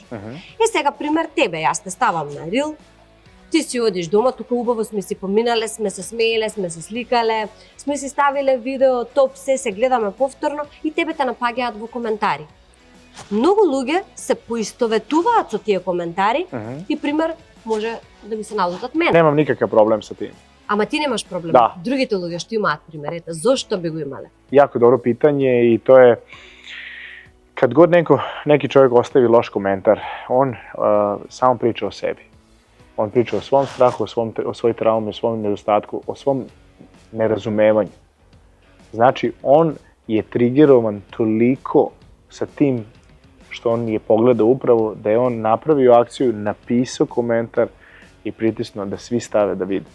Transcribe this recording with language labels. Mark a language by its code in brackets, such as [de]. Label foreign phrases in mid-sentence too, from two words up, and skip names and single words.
[mk] Сега пример тебе, јас те ставам на рил, ти си одиш дома, тука убаво сме си поминале, сме се смееле, сме се сликале, сме си ставиле видео, топ се гледаме повторно и тебе те напаѓаат во коментари. Многу луѓе се поистоветуваат со тие коментари и пример може да ми се налутат мене. [sr] Nemam nikakav problem sa tim. [mk] Ама ти немаш проблем. Да. Другите луѓе што имаат примерите, зошто би го имале? [sr] Jako dobro pitanje i to je kad god neki čovjek ostavi loš komentar, on samo priča o sebi. On priča o svom strahu, o svoj traumi, o svom nedostatku, o svom nerazumevanju. Znači, on je trigerovan toliko sa tim što on je pogledao upravo da je on napravio akciju, napisao komentar i pritisnuo da svi stave da vide.